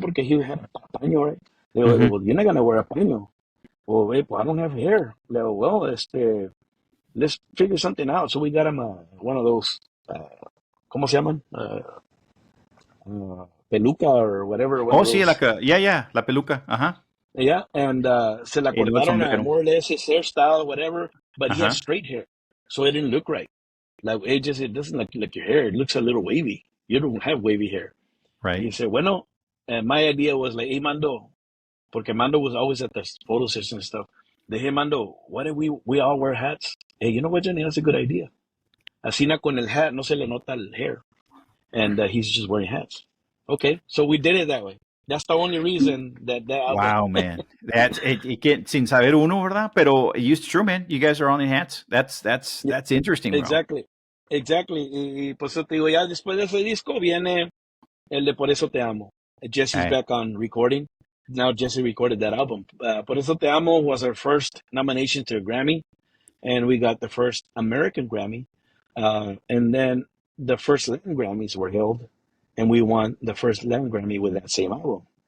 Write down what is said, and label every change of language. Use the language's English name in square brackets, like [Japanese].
[Spanish] Porque [English] he had a paño, right? [Spanish] Le digo, [English] well, you're not going to wear a paño. Well, [Spanish] pues [English] I don't have hair. [Spanish] Le digo, [English] well, let's figure something out. So we got him one of those, [Spanish] ¿cómo se llaman? Peluca [English] or whatever. [Spanish] Oh, sí, la peluca. Ajá. [English] Yeah, and [Spanish] se la cortaron [English] more or less his hairstyle, whatever, but he has straight hair, so it didn't look right. Like it doesn't look like your hair. It looks a little wavy. You don't have wavy hair. Right. He said, [Spanish] bueno, [English] and my idea was like, hey, Mando, [Spanish] porque [English] Mando was always at the photo session and stuff. The hey, Mando, what if we all wear hats? Hey, you know what, Johhny? That's a good idea. [Spanish] Así con el hat no se le nota el hair, [English] and he's just wearing hats. Okay, so we did it that way. That's the only reason that album. Wow, man. That's it [Spanish] sin saber uno, ¿verdad? Pero [English] it's true, man. You guys are on the hats. That's interesting, bro. Exactly. [Spanish] Y pues te digo, ya después de ese disco viene el de Por Eso Te Amo. [English] Jesse's back on recording. Now Jesse recorded that album. Por Eso Te Amo was our first nomination to a Grammy, and we got the first American Grammy. And then the first Latin Grammys were held, and we won the first Latin Grammy with that same album.